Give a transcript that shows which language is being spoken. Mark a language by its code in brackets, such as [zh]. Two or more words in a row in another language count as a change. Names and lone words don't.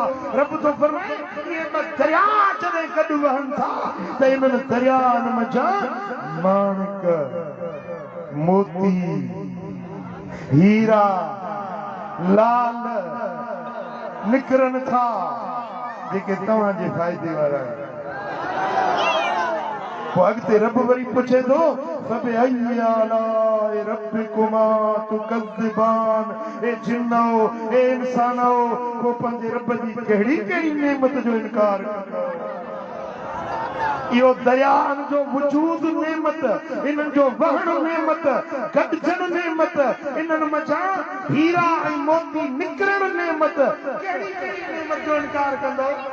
[sd] रब थो फरमाए इहे 2 दरिया जॾहिं गॾु वहनि था त इन्हनि दरियाउनि मज़ा माणिक मोती हीरा लाल निकिरनि था जेके तव्हांजे फ़ाइदे वारा आहिनि। पोइ अॻिते रब वरी पुछे थो [ar] فبأي آلاء ربكما تكذبان. [sd] ए जिन्नो ए इंसानो को पंहिंजे रब जी कहिड़ी कहिड़ी नेमत जो इनकार कंदा। इहो दरियाहनि जो वजूद नेमत, इन्हनि जो वहण नेमत, गॾजण नेमत, इन्हनि मथां हीरा ऐं मोती निकिरण नेमत, कहिड़ी कहिड़ी नेमत जो इनकार कंदो।